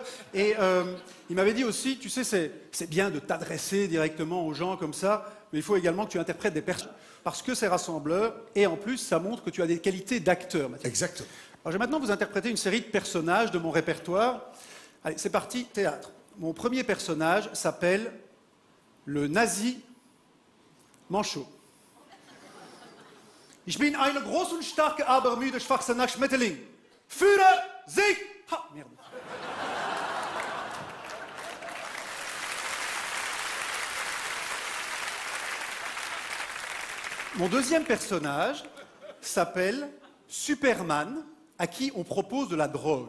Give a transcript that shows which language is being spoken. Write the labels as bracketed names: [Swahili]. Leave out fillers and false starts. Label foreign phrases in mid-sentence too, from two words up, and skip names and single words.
[French] Et il m'avait dit aussi, tu sais, c'est bien de t'adresser directement aux gens comme ça, mais il faut également que tu interprètes des personnes. Parce que c'est rassembleur, et en plus, ça montre que tu as des qualités d'acteur. Exactement. Alors je vais maintenant vous interpréter une série de personnages de mon répertoire. Allez, c'est parti, théâtre. Mon premier personnage s'appelle le nazi Manchot. [German] Ich bin eine große und starke, aber müde, schwachsinnig Schmetterling. Führer, Sieg! [French] Ha, merde. Mon deuxième personnage s'appelle Superman, à qui on propose de la drogue.